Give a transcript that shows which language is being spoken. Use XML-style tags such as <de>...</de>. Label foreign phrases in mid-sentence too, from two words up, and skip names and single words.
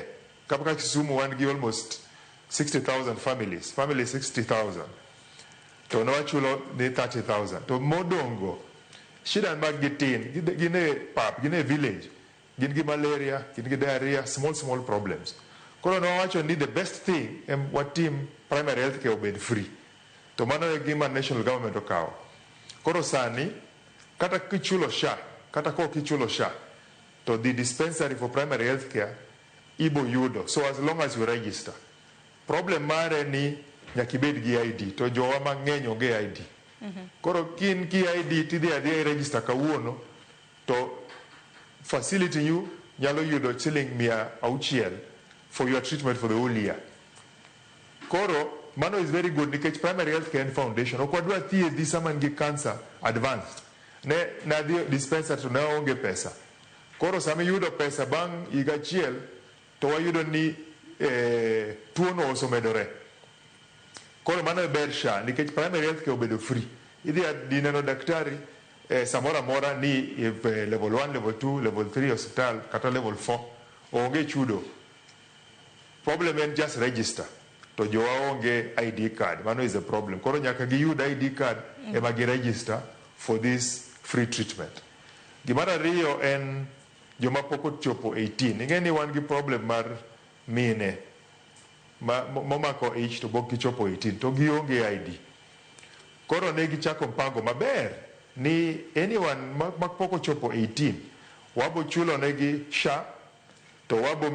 <luo>Kaka Kisumu wan gi</luo> <en>almost 60,000 families</en> <luo>60,000. To nwachulo ni 30,000. To modongo shida mag gitin gine pap gine village gin gi malaria gin gi diarrhea</luo> <en>small problems.</en> <luo>Koro nwawacho ni</luo> <en>the best thing</en> <luo>watim</luo> <en>primary health care</en> <luo>obed free. To mano e gima national government okawo. Koro sani kata kichulo SHA kata ko kichulo SHA</luo> <en>to the dispensary for primary health care</en> <luo>ibo yudo,</luo> <en>so as long as you register.</en> <luo>Problem mare ni nyakibed gi ID, to jowa mang'eny onge ID. Koro kin ki ID tidhi adhiya register kawuono to facility you nyalo yudo shilling 600</luo> <en>for your treatment for the whole year.</en> <luo>Koro mano</luo> <en>is very good</en> <luo>nikech</luo> <en>primary health care foundation</en> <luo>ok wadwa thiedhi sama ngi cancer advanced. Na dhi dispensary to ne onge pesa. Koro sama yudo pesa bang' higa achiel to wayudo ni tuono osemedore. Koro mano e ber SHA nikech</luo> <en>primary health care</en> <luo>obedo free. Idhi dineno daktari samora mora ni level 1, level 2, level 3 hospital kata level 4 onge chudo.</luo> <en>Problem en just register.</en> <luo>To jowa onge ID card. Mano</luo> <en>is a problem.</en> <luo>Koro nyaka giyud ID card ema gi register</luo> <en>for this free treatment.</en> <luo>Gimar ariyo en joma pok ochopo 18. Ing'eni wan gi problem mar mine momako ich to pok gichopo 18 to gionge ID. Koro ne gichako mpango maber ni anyone ma pok ochopo 18 wabo chulo negi SHA to wabo</luo>